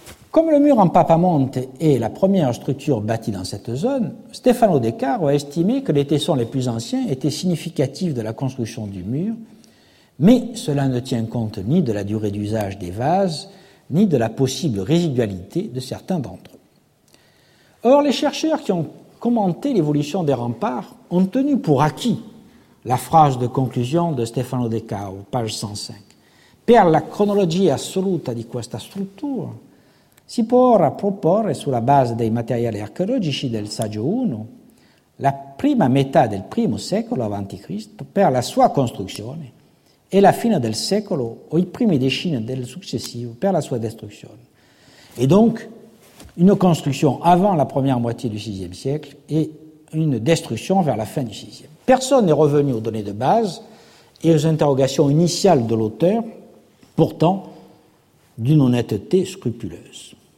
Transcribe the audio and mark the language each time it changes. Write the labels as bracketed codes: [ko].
[fr] Comme le mur en Papamonte est la première structure bâtie dans cette zone, Stefano De Caro a estimé que les tessons les plus anciens étaient significatifs de la construction du mur, mais cela ne tient compte ni de la durée d'usage des vases, ni de la possible résidualité de certains d'entre eux. Or, les chercheurs qui ont commenté l'évolution des remparts ont tenu pour acquis la phrase de conclusion de Stefano De Caro, page 105. [it] « Per la cronologia assoluta di questa struttura, si può ora proporre sulla base dei materiali archeologici del saggio 1 la prima metà del primo secolo avanti Cristo per la sua costruzione e la fine del secolo o i primi decenni del successivo per la sua distruzione. [fr] Et donc, une construction avant la première moitié du VIe siècle et une destruction vers la fin du VIe. Personne n'est revenu aux données de base et aux interrogations initiales de l'auteur, pourtant d'une honnêteté scrupuleuse.